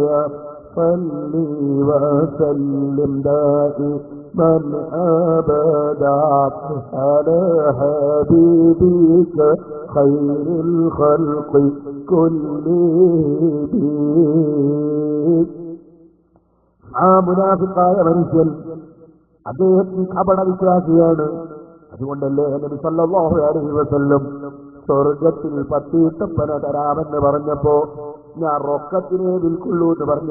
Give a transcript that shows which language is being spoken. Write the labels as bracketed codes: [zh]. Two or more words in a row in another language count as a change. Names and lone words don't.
[ar] صلي وسلم دائما أبدا على حبيبك خير الخلق كلهم. [ml] ആ മുനാഫിഖായ മനുഷ്യൻ അദ്ദേഹത്തിന് കപട വിശ്വാസിയാണ്. അതുകൊണ്ടല്ലേ നബി [ar] صلى الله عليه وسلم [ml] സ്വർഗത്തിൽ 10 ഈത്തപ്പന തരാമെന്ന് പറഞ്ഞപ്പോ ഞാൻ റൊക്കത്തിനെ വിൽക്കുള്ളൂ എന്ന് പറഞ്ഞു.